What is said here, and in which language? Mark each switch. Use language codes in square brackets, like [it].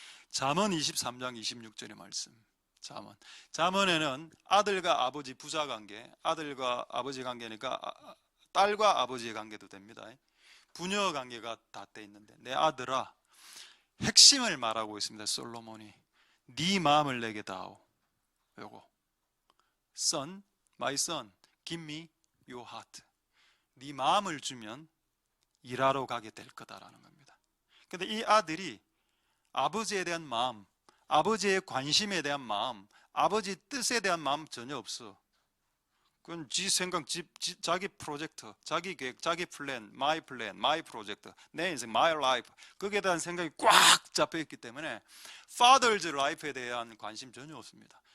[ko] 잠언 23장 26절의 말씀. 잠언에는 아들과 아버지 부자 관계, 아들과 아버지 관계니까 딸과 아버지의 관계도 됩니다. 부녀 관계가 다 돼 있는데, 내 아들아, 핵심을 말하고 있습니다. 솔로몬이 네 마음을 내게 다오. 요거 [en] Son, my son, give me your heart. [ko] 네 마음을 주면 일하러 가게 될 거다라는 겁니다. 근데 이 아들이 아버지에 대한 마음, 아버지의 관심에 대한 마음, 아버지 뜻에 대한 마음 전혀 없어. 그건 지 생각, 자기 프로젝트, 자기 계획, 자기 플랜, 마이 프로젝트, 내 인생, [en] my life, [ko] 거기에 대한 생각이 꽉 잡혀있기 때문에 [en] father's life [ko] 에 대한 관심 전혀 없습니다.